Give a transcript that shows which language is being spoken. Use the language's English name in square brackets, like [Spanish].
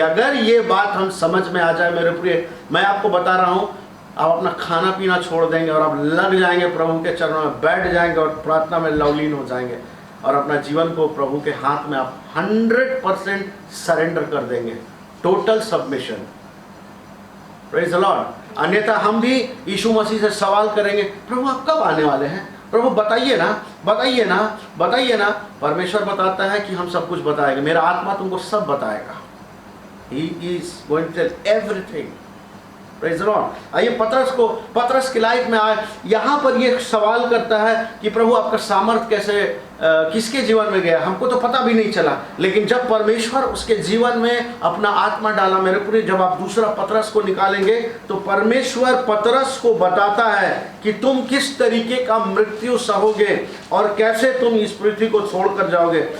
[Hindi] अगर ये बात हम समझ में आ जाए मेरे प्रिय, मैं आपको बता रहा हूं, आप अपना खाना पीना छोड़ देंगे और आप लग जाएंगे प्रभु के चरणों में, बैठ जाएंगे और प्रार्थना में लवलीन हो जाएंगे और अपना जीवन को प्रभु के हाथ में आप 100% सरेंडर कर देंगे, total submission. [English] Praise the Lord. [Hindi] अन्यथा हम भी यीशु मसीह से सवाल करेंगे, प्रभु आप कब आने वाले हैं, प्रभु बताइए ना, बताइए ना, बताइए ना। परमेश्वर बताता है कि हम सब कुछ बताएंगे, मेरा आत्मा तुमको सब बताएगा। [English] He is going to tell everything. Praise the Lord। [Hindi] आइए पतरस की लाइफ में आए, यहाँ पर ये सवाल करता है कि प्रभु आपका सामर्थ कैसे किसके जीवन में गया, हमको तो पता भी नहीं चला। लेकिन जब परमेश्वर उसके जीवन में अपना आत्मा डाला मेरे पूरे, जब आप दूसरा पतरस को निकालेंगे तो परमेश्वर पतरस को बताता है कि तुम किस तरीके का मृत्यु सहोगे और कैसे तुम इस पृथ्वी को छोड़कर जाओगे।